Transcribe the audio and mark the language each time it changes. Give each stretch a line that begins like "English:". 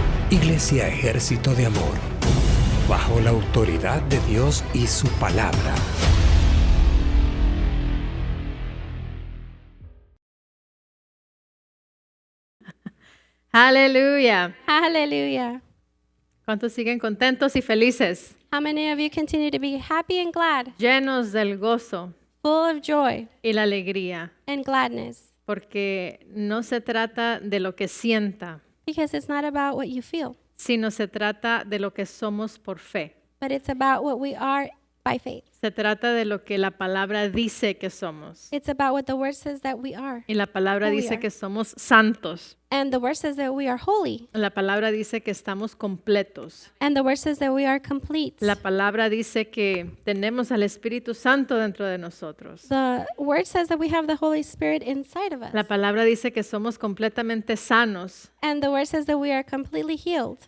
Spanish: Iglesia Ejército de Amor, bajo la autoridad de Dios y su palabra. Aleluya.
English: Hallelujah.
Spanish: ¿Cuántos siguen contentos y felices?
English: How many of you continue to be happy and glad,
Spanish: Llenos del gozo
English: full of joy
Spanish: y la alegría.
English: and gladness?
Spanish: Porque no se trata de lo que sienta,
English: Because it's not about what you feel,
Spanish: sino se trata de lo que somos por fe.
English: but it's about what we are by faith.
Spanish: Se trata de lo que la palabra dice que somos.
English: It's about what the word says that we are.
Spanish: Y la palabra
English: Who we
Spanish: dice
English: are.
Spanish: que somos santos.
English: And the word says that we are holy.
Spanish: La palabra dice que estamos completos.
English: And the word says that we are complete.
Spanish: La palabra dice que tenemos al Espíritu Santo dentro de nosotros.
English: The word says that we have the Holy Spirit inside of us.
Spanish: La palabra dice que somos completamente sanos.
English: And the word says that we are completely healed.